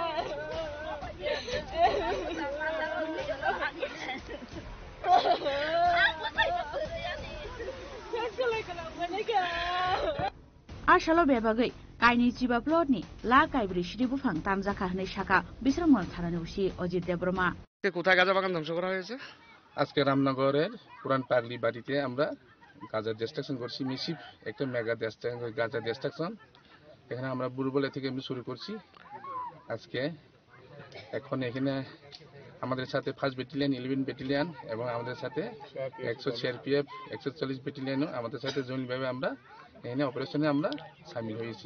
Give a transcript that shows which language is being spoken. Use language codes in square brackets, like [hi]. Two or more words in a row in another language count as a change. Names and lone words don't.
[trp] Ashalo bebagai kaini jiba plotni la kaibri shidi bufang tamjaka hne shaka bisramon thananushi অজিত দেববর্মা [bn] কোথায় গাঁজা বাগান ধ্বংস করা হয়েছে আজকে রামনগরের পুরান পাগলি বাড়িতে আমরা গাঁজা ডিস্ট্রাকশন করছি মিসিভ একটা মেগা গাঁজা ডিস্ট্রাকশন এখানে আমরা বুরবলে থেকে আমি শুরু করছি আজকে এখন এখানে আমাদের সাথে 1st ব্যাটালিয়ন 11 ব্যাটালিয়ন এবং আমাদের সাথে 100 সিআরপিএফ 140 ব্যাটালিয়নও আমাদের সাথে জয়েন্টভাবে আমরা এখানে অপারেশনে আমরা শামিল হয়েছি